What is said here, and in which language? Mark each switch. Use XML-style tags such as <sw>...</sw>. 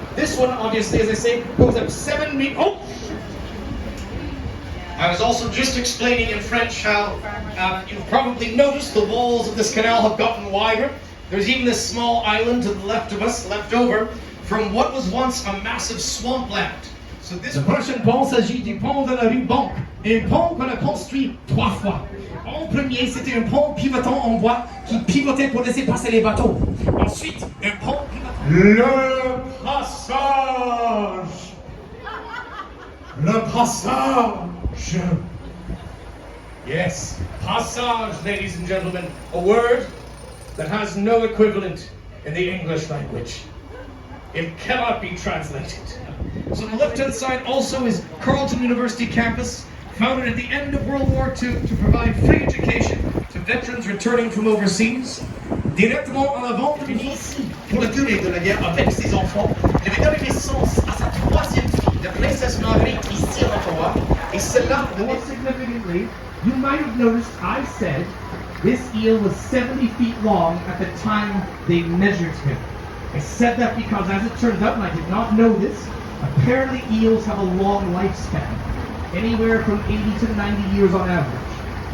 <en>This one, obviously, as I say, goes up 7 meters. Oh! I was also just explaining in French how you've probably noticed the walls of this canal have gotten wider. There's even this small island to the left of us, left over, from what was once a massive swampland.</en> <fr>So this prochain pont s'agit du pont de la rue Mont, un pont qu'on a construit 3 fois. En premier, c'était un pont pivotant en bois qui pivotait pour laisser passer les bateaux. Ensuite, un pont pivotant. Le passage. Le passage.</fr> <en>Yes, passage, ladies and gentlemen, a word that has no equivalent in the English language. It cannot be translated. So on the left-hand side also is Carleton University campus, founded at the end of World War II to provide free education to veterans returning from overseas.</en> <fr>Directement en avant, venu ici pour la durée de la guerre avec ses enfants. Il avait donné naissance à sa 3e fille, la princesse Marguerite, ici à Ottawa. Et cela,</fr> <en>more significantly, you might have noticed I said this eel was 70 feet long at the time they measured him. I said that because, as it turns out, and I did not know this, apparently eels have a long lifespan, anywhere from 80 to 90 years on average.</en>